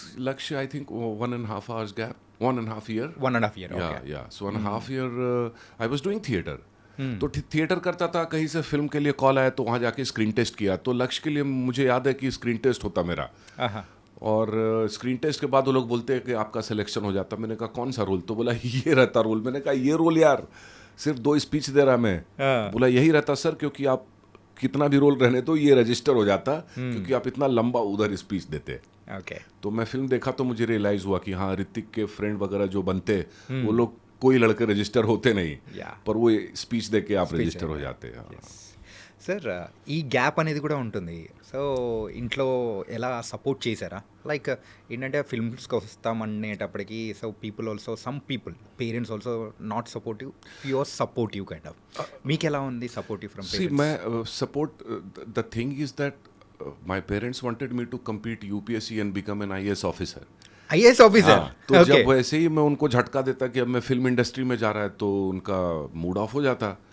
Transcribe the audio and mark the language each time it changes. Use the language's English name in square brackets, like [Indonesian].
[English] Laksh, I think 1.5 hours gap, 1.5 year. 1.5 year. Yeah, Okay. yeah. So 1.5 year I was doing theater. [Hindi] तो theatre करता था, कहीं से film के लिए कॉल आया तो वहाँ जाके स्क्रीन टेस्ट किया। तो लक्ष्य के लिए मुझे याद है कि स्क्रीन टेस्ट होता मेरा, ఆహా. और स्क्रीन टेस्ट के बाद वो लोग बोलते हैं कि आपका सिलेक्शन हो जाता। मैंने कहा कौन सा रोल? तो बोला ये रहता रोल। मैंने कहा ये रोल यार, सिर्फ 2 स्पीच दे रहा मैं। हाँ. बोला यही रहता सर, क्योंकि आप कितना भी रोल रहने तो ये रजिस्टर हो जाता, क्योंकि आप इतना लंबा उधर स्पीच देते। [English] okay [Hindi] तो मैं फिल्म देखा तो मुझे रियलाइज हुआ कि हाँ, ऋतिक के फ्रेंड वगैरह जो बनते, वो लोग कोई लड़के रजिस्टर होते नहीं, [English] Yeah. [Hindi] पर वो स्पीच दे के आप [English] Speech [Hindi] रजिस्टर हो देके. जाते हैं। हाँ. [Telugu] సార్ ఈ గ్యాప్ అనేది కూడా ఉంటుంది. సో ఇంట్లో ఎలా సపోర్ట్ చేశారా? [English] like [Telugu] ఏంటంటే [English] ఫిల్మ్స్కి [Telugu] వస్తామనేటప్పటికి [English] So people also some people parents also not supportive, pure supportive kind of. [Telugu] మీకు ఎలా ఉంది [English] Supportive from See, parents? my support. The thing is that my parents wanted me to compete UPSC and become an IAS officer. IAS officer. [Hindi] हाँ, तो जब वैसे ही मैं उनको झटका देता कि अब मैं फिल्म इंडस्ट्री में जा रहा है, तो उनका मूड ऑफ हो जाता।